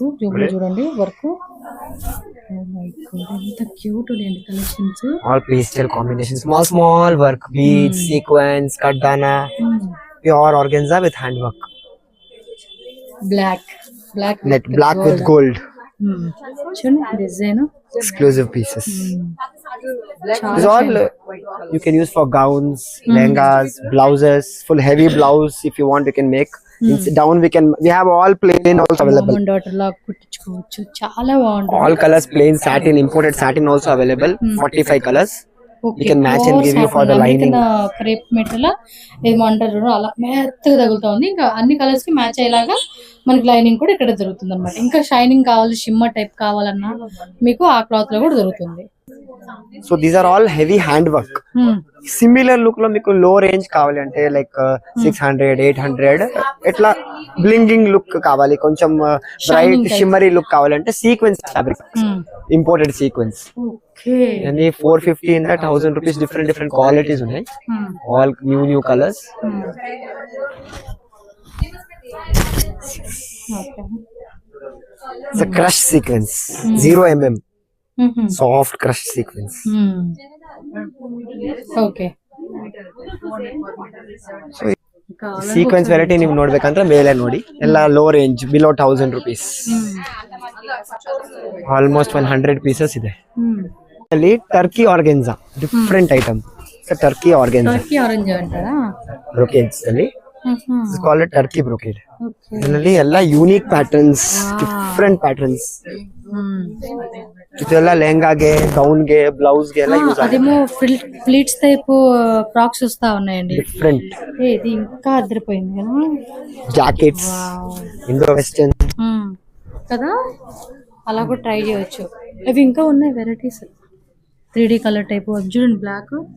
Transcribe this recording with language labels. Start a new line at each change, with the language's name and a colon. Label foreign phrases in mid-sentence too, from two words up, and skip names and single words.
Telugu: జూమ్ లో చూడండి వర్క్, ఎంత క్యూట్ లేండి కలెక్షన్స్.
English: all pastel combination, small work, beads, sequence, kaddana, pure organza with hand work. బ్లాక్ net, black with gold.
Telugu: చూడండి డిజైన్,
English: exclusive pieces. This all you can use for gowns, lehengas, blouses, full heavy blouse if you want you can make. Down we have all plain also available.
Telugu: డాటర్ లా కుట్టించుకోవచ్చు, చాలా బాగుంటుంది.
English: All colors plain satin, imported satin also available. 45 colors. You can match and give you for the lining. crepe material
Telugu: ఏమంటారు అలా మెత్తగా తగులుతా ఉంది. ఇంకా అన్ని కలర్స్ కి మ్యాచ్ అయ్యేలాగా మనకి లైనింగ్ కూడా ఇక్కడ దొరుకుతుంది అనమాట. ఇంకా షైనింగ్ కావాలి,
English: shimmer type
Telugu: కావాలన్నా మీకు ఆ క్లాత్ లో కూడా దొరుకుతుంది.
English: so these are all heavy hand work. similar look
Telugu: లో మీకు
English: low range
Telugu: కావాలి అంటే
English: like 600, 800
Telugu: ఇట్లా
English: blinging look
Telugu: కావాలి, కొంచెం
English: bright shimmery look
Telugu: కావాలంటే
English: sequence fabric, imported sequence. and 450 in that 1000 rupees, different qualities ఉన్నాయి, all new colors. It's a crush sequence, 0 mm, soft crush sequence. Okay,
Kannada: so
English: sequence variety
Kannada: ನೀವು ನೋಡ್ಬೇಕಂದ್ರೆ ಮೇಲೆ ನೋಡಿ, ಎಲ್ಲ
English: low range, below 1000 rupees. almost 100 pieces
Kannada: ಇದೆ.
English: ಅಲ್ಲಿ Turkey organza different item Turkey organza
Telugu: టర్కీ ఆరెంజ్ అంటారా?
Kannada: ಬ್ರೊಕೇಡ್ಸ್ ಅಲ್ಲಿ
English: it's called Turkey brocade.
Kannada: ಇದರಲ್ಲಿ ಎಲ್ಲ
English: unique patterns, different patterns.
Kannada: ಇದೆಲ್ಲ ಲೆಹಂಗಾಗೆ, ಗೌನ್ಗೆ, ಬ್ಲೌಸ್ಗೆ ಎಲ್ಲ ಯೂಸ್ ಆಗುತ್ತೆ.
Telugu: అదేమో
English: pleats type frocks
Telugu: వస్తా ఉన్నాయండి.
Kannada: ಡಿಫ್ರೆಂಟ್
Telugu: ఇది ఇంకా అదిరిపోయింది కదా, జాకెట్స్,
English: Indo western
Telugu: కదా, అలా కూడా ట్రై చేయొచ్చు. అవి ఇంకా ఉన్నాయి వెరైటీస్,
English: 3D colour type
Telugu: చూడండి, బ్లాక్.